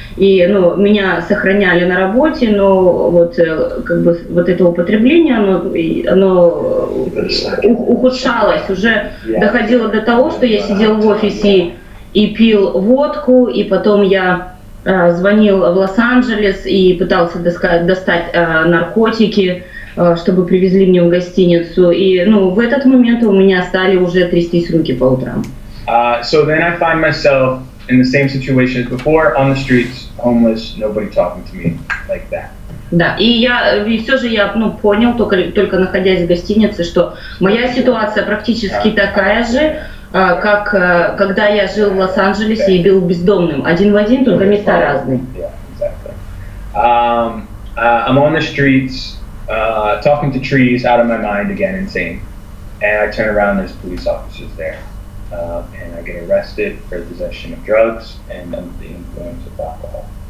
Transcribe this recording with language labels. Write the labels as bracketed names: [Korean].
[Russian] И, ну, меня сохраняли на работе, но вот, как бы, вот это употребление, оно ухудшалось, уже доходило до того, что я сидел в офисе и пил водку, и потом я звонил в Лос-Анджелес и пытался достать наркотики, чтобы привезли мне в гостиницу. И, ну, в этот момент у меня стали уже трястись руки по утрам. [English] So then I find myself in the same situation as before, on the streets, homeless, nobody talking to me like that. [Russian] Да, и все же я, ну, понял, только находясь в гостинице, что моя ситуация практически такая же, как когда я жил в Лос-Анджелесе и был бездомным. Один в один, только места разные. [English] Yeah, exactly. I'm on the streets, talking to trees, out of my mind again, insane. And I turn around, there's police officers there. And I get arrested for possession of drugs and under the influence of alcohol.